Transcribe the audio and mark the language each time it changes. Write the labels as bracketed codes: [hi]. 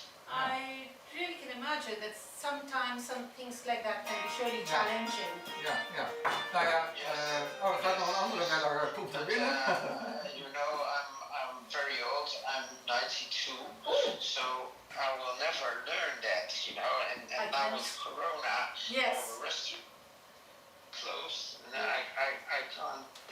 [en] I really can imagine that sometimes some things like that can be surely challenging. [nl] Ja. Nou ja, er gaat nog een andere beller komt naar binnen. [en] You know, I'm very old. I'm 92, so I will never learn that. You know, and now with Corona, Yes. all the restaurants closed, and I can't.